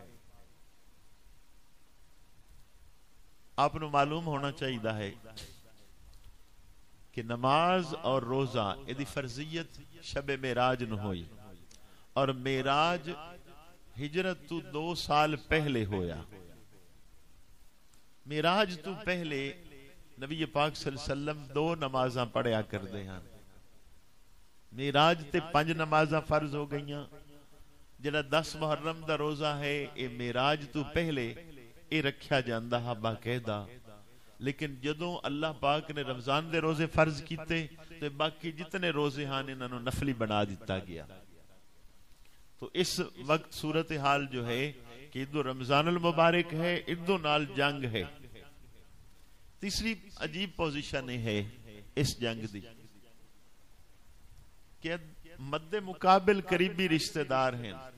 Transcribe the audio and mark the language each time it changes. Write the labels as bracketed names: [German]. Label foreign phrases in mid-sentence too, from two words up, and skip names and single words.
[Urdu] آپ نو معلوم ہونا چاہیے ہے کہ نماز اور روزہ یہ فرضیت شب معراج نو ہوئی, اور معراج ہجرت تو 2 سال پہلے ہویا. [Punjabi] معراج تو پہلے نبی پاک [Arabic] صلی اللہ علیہ وسلم [Punjabi] 2 نمازاں پڑھیا کر دے ہیں. معراج تے 5 نمازاں فرض ہو گئیاں. جڑا 10 محرم دا روزہ ہے اے معراج تو پہلے اے رکھیا جاندا ہے باقاعدہ, لیکن جدوں اللہ پاک نے رمضان دے روزے فرض کیتے تو باقی جتنے روزے ہیں انہاں نوں نفلی بنا دیتا گیا. [Urdu] تو اس وقت صورتحال جو ہے کہ ادھر رمضان المبارک ہے, ادھر نال جنگ ہے. [Punjabi] تیسری عجیب پوزیشن ہے اس جنگ دی کہ مد مقابل قریبی رشتہ دار ہیں.